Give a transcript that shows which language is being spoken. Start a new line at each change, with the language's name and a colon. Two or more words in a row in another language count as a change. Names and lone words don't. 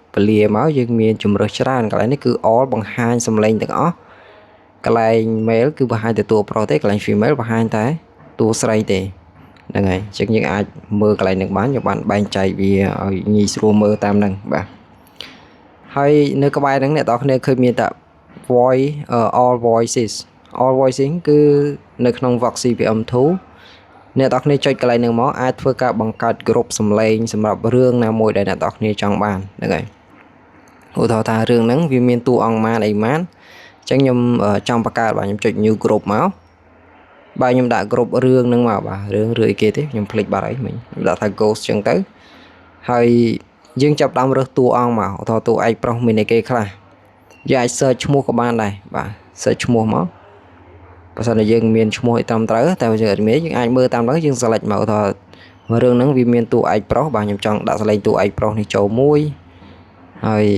Khmer: ពលាមកយើងមានជម្រើសច្រើនកន្លែងនេះគឺ all បង្ហាញសំឡេងទាំងអស់កន្លែង male គឺបង្ហាញតែតួប្រុសទេកន្លែង female បង្ហាញតែតួស្រីទេហ្នឹងហើយចឹងយើងអាចមើលកន្លែងហ្នឹងបានយើងបានបែងចែកវាឲ្យងាយស្រួលមើល តាមហ្នឹងបាទហើយនៅក្បែរហ្នឹងអ្នកនរគ្នាឃើញមានតែ
English: voice all voicing
Khmer: គឺនៅក្នុង vox CPM 2អ្នកនរគ្នាចុចកន្លែងហ្នឹងមកអាចធ្វើការបង្កើតក្រុមសំឡេងសម្រាប់រឿងណា មួយដែលអ្នកនរគ្នាចង់បានហ្នឹងហើយឧទាហរណ៍ថារឿងហ្នឹងវាមានតួអង្គម៉ានអីម៉ានអញ្ចឹងខ្ញុំចង់បង្កើតបាទខ្ញុំចុច
English: new group
Khmer: មកបាទខ្ញុំដាក់ group រឿងហ្នឹងមកបាទរឿងឬអីគេទេខ្ញុំភ្លេចបាត់ហើយមិញខ្ញុំដាក់ថា ghost អញ្ចឹងទៅហើយយើងចាប់ដើមរើសតួអង្គមកឧទាហរណ៍តួឯកប្រុសមានអីគេខ្លះយើងអាច search ឈ្មោះក៏បានដែរបាទ search ឈ្មោះមកបើសិនជាយើងមានឈ្មោះឲ្យត្រឹមត្រូវតែយើងអត់មានយើងអាចមើលតាមហ្នឹងយើង select មកថារឿងហ្នឹងវាមានតួឯកប្រុសបាទខ្ញុំចង់ដាក់សលេងតួឯកប្រុសនេះចូលមួយហើ